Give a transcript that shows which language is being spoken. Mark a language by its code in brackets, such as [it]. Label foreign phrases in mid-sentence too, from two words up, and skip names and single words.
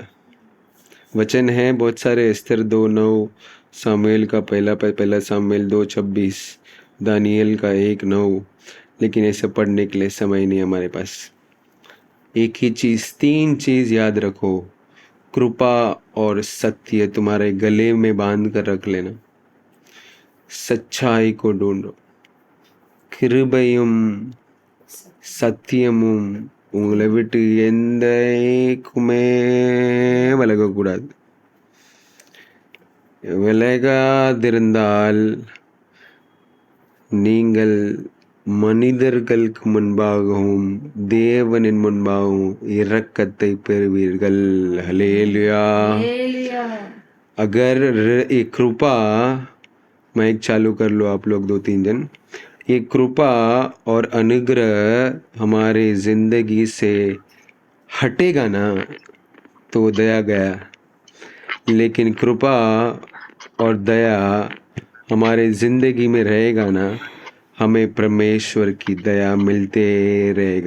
[hi] वचन है बहुत सारे, एस्तर 2:9, सामुएल का पहला सामुएल 2:26, दानियल का 1:9, लेकिन ऐसे पढ़ने के लिए समय नहीं हमारे पास। एक ही चीज़, 3 चीज़ याद रखो, कृपा और सत्य तुम्हारे गले में बांध कर रख लेना। सच्चाई को ढूंढो, [ta] கிருபையும் சத்தியமும் உங்களை விட்டு எந்தக்குமே விலகக்கூடாது. விலகாதிருந்தால் நீங்கள் மனிதர்களுக்கு முன்பாகவும் தேவனின் முன்பாகவும் இரக்கத்தை பெறுவீர்கள். ஹல்லேलुया. [hi] अगर ये कृपा, माइक चालू कर लो आप लोग 2-3 जन, ये कृपा और अनुग्रह हमारे जिंदगी से हटेगा ना तो दया गया, लेकिन कृपा और दया हमारे जिंदगी में रहेगा ना, हमें परमेश्वर की दया मिलते रहेगा।